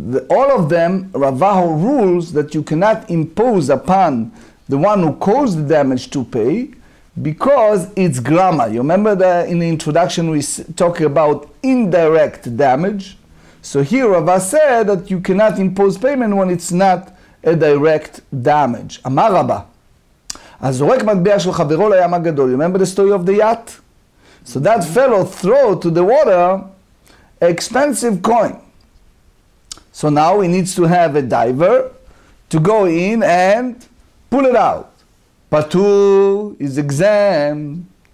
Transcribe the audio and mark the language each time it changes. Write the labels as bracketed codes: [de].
[en] All of them, Rava rules that you cannot impose upon the one who caused the damage to pay, because it's grama. You remember that in the introduction we talked about indirect damage. So here Rava said that you cannot impose payment when it's not a direct damage. [he] Amar Rabba, הזורק מטבע של חברו לים הגדול. [en] You remember the story of the yacht? So that fellow threw to the water an expensive coin. So now he needs to have a diver to go in and pull it out. Patur is exempt.